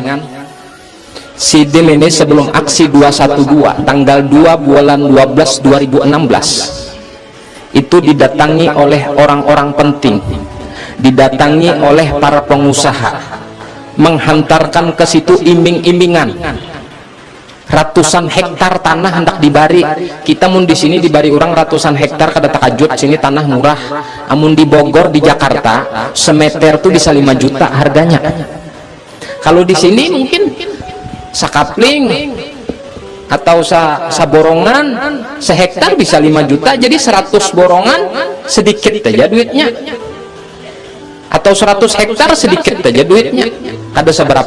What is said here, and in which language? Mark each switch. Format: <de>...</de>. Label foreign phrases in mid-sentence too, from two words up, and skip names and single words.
<id>Sidin ini sebelum aksi 212 tanggal 2 bulan 12 2016 itu didatangi oleh orang-orang penting, didatangi oleh para pengusaha, menghantarkan ke situ iming-imingan ratusan hektar tanah hendak dibari.</id> <bjn>Kita mun di sini dibari orang ratusan hektar kada takajut, sini tanah murah. Amun di Bogor, di Jakarta semeter tuh bisa 5 juta harganya.</bjn> <id>Kalau di sini mungkin sakapling atau saborongan sehektar bisa 5 juta, jadi 100 borongan sedikit aja duitnya, atau 100 hektar sedikit aja duitnya, kada seberapa.</id>